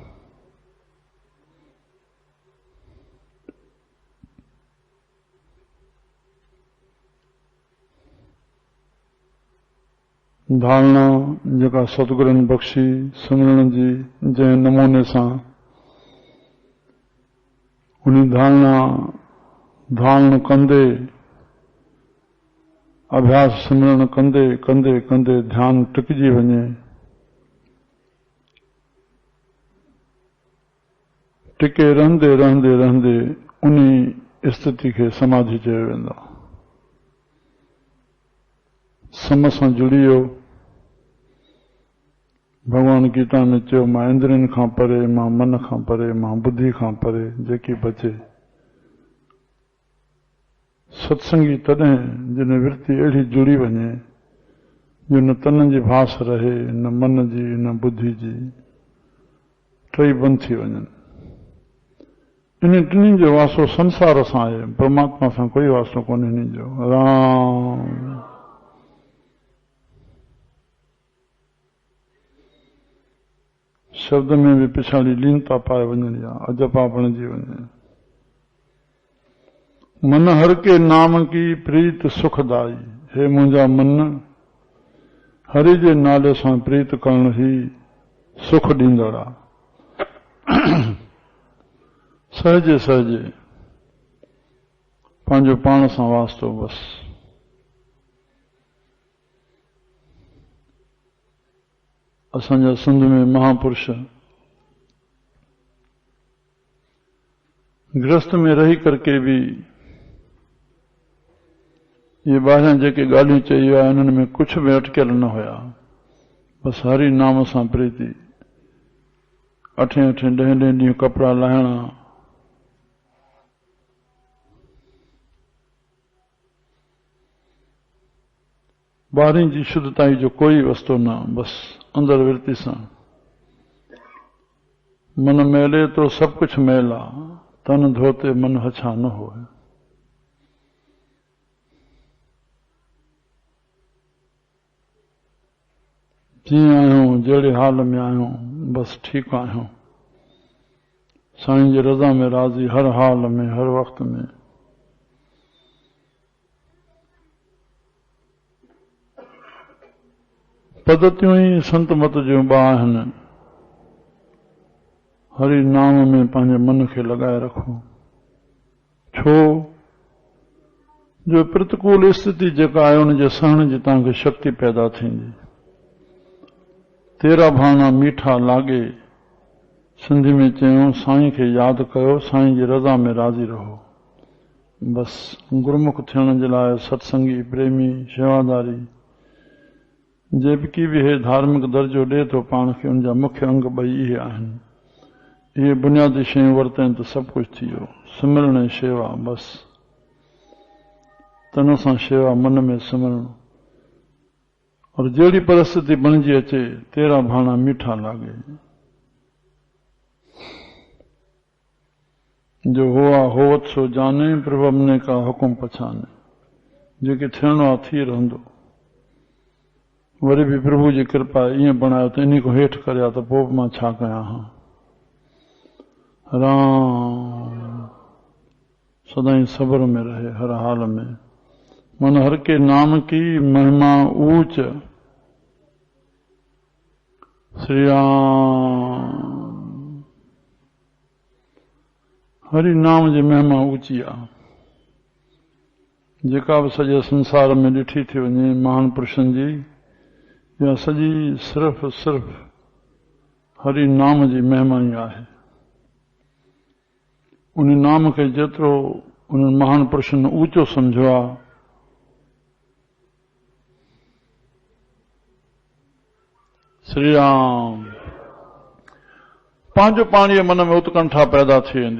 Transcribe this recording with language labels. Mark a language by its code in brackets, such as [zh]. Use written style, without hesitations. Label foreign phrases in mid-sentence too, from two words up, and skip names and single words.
[sd] धारणा जेका सतगुरनि बख़्शी सिमरण जी जंहिं नमूने सां उन धारण कंदे, अभ्यास सिमरण कंदे कंदे कंदे ध्यान टिकजी वञे, टिके रहंदे रहंदे रहंदे उन स्थिति खे समाधि चयो वेंदो। सम सां जुड़ी वियो। भगवान गीता में चयो, मां इंद्रियनि खां परे, मां मन खां परे, मां बुद्धि खां परे, जेकी बचे। सत्संगी तॾहिं जिन वृत्ति अहिड़ी जुड़ी वञे जो न तन जी भास रहे, न मन जी, न बुद्धि जी, टई बंदि थी वञनि। इन टिनी जो वासो संसार सां आहे, परमात्मा सां कोई वासो कोन्हे हिन जो। राम शब्द में भी पिछाड़ी लीनता पाए वञणी आहे, अजपा बणिजी वञे। [hi] मन हर के नाम की प्रीत सुखदाई। [sd] हे मुंहिंजा मन, हरि जे नाले सां प्रीत करण ही सुख ॾींदड़ आहे। सहजे सहजे पंहिंजो पाण सां वास्तो बस। असांजा सिंध में महापुरुष गृहस्थ में [hi] रही करके भी ये [sd] ॿाहिरां जेके ॻाल्हियूं चई विया उन्हनि में कुछ बि अटकियल न हुया। बस हरि नाम सां प्रीति, 8-8 10 ॾींहं कपिड़ा लाहिणा, ॿाहिरीं जी शुद्धताई जो कोई वस्तो न, बस अंदर वृत्ति सां। [hi] मन मैले तो सब कुछ मैला, तन धोते मन हछा न होए। [sd] जीअं आहियूं, जहिड़े हाल में आहियूं, बस ठीकु आहियूं। साईं जी रज़ा में राज़ी, हर हाल में, हर वक्त में। पद्धतियूं ई संत मत जूं ॿ आहिनि। हरि नाम में पंहिंजे मन खे लॻाए रखो। छो जो प्रतिकूल स्थिति जेका आहे उन जे सहण जी तव्हांखे शक्ति पैदा थींदी। [pa] ਤੇਰਾ ਭਾਣਾ ਮੀਠਾ ਲਾਗੇ, [sd] सिंधी में चयूं, साईं खे यादि कयो, साईं जी रज़ा में राज़ी रहो। बस गुरुमुख थियण जे लाइ सत्संगी प्रेमी शेवादारी जेकी भी हे धार्मिक दर्जो ॾे थो पाण खे, उन जा मुख्य अंग ॿई इहे आहिनि। इहे बुनियादी शयूं वरतनि त सभु कुझु थी वियो। सिमरण ऐं शेवा, बस तन सां शेवा, मन में सिमरण। और जहिड़ी परिस्थिति बणिजी अचे, [pa] ਤੇਰਾ ਭਾਣਾ ਮੀਠਾ ਲਾਗੇ। ਜੋ ਹੁਆ ਹੋਵਤ ਸੋ ਜਾਨੇ, ਪ੍ਰਭੁ ਹਮਨੇ ਕਾ ਹੁਕੁਮ ਪਛਾਨੇ। [sd] जेके थियणो आहे थी रहंदो। वरी बि प्रभु जी कृपा ईअं बणायो त इन को हेठि करिया त पोइ मां छा कयां हां। राम सदाई सब्र में रहे हर हाल में। [hi] मन हर के नाम की महिमा ऊंच। [sd] श्री राम हरि नाम जी महिमा ऊंची आहे। जेका बि सॼे संसार में ॾिठी थी वञे महान पुरुषनि जी, या सॼी सिर्फ़ हरि नाम जी महिमा ई आहे। उन नाम खे जेतिरो उन महान पुरुषनि ऊंचो सम्झो आहे, श्री राम, पंहिंजो पाणीअ मन में उत्कंठा पैदा थी वेंदी।